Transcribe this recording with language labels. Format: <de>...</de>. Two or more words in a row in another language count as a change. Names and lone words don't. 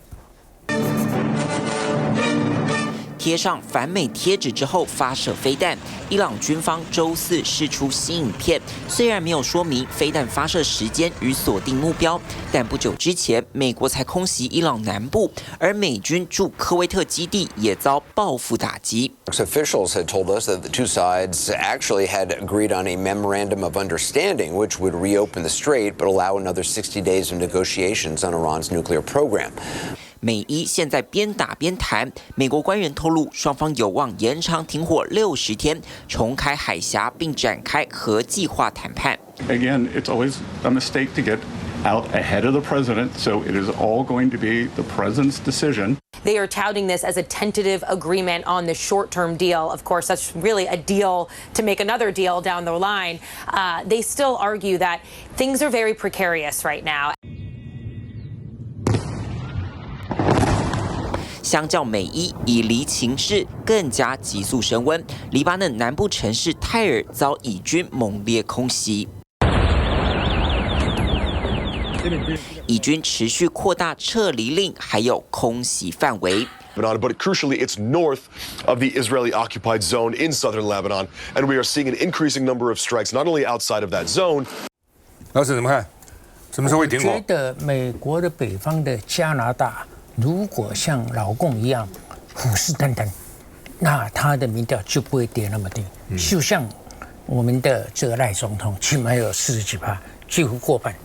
<zh>貼上反美貼紙之後發射飛彈，伊朗軍方週四釋出新影片，雖然沒有說明飛彈發射時間與鎖定目標，但不久之前美國才空襲伊朗南部，而美軍駐科威特基地也遭報復打擊。</zh> <en>Officials had told us that the two sides actually had agreed on a memorandum of understanding, which would reopen the strait but allow another 60 days of negotiations on Iran's nuclear program.</en> <zh>美伊現在邊打邊談，美國官員透露，雙方有望延長停火60天，重開海峽，並展開核計劃談判。</zh> <en>Again, it's always a mistake to get out ahead of the president, so it is all going to be the president's decision. They are touting this as a tentative agreement on the short-term deal. Of course, that's really a deal to make another deal down the line. They still argue that things are very precarious right now.</en> <zh>相較美伊以離情勢更加急速升溫，黎巴嫩南部城市泰爾遭以軍猛烈空襲。以軍持續擴大撤離令，還有空襲範圍。</zh> <en>But crucially, it's north of the Israeli-occupied zone in southern Lebanon, and we are seeing an increasing number of strikes, not only outside of that zone.</en> <zh>老師怎麼看？什麼時候會停火？我覺得美國的北方的加拿大，如果像老共一樣虎視眈眈，那他的民調就不會跌那麼低。就像我們的這個賴總統，起碼有40幾%，幾乎過半。</zh>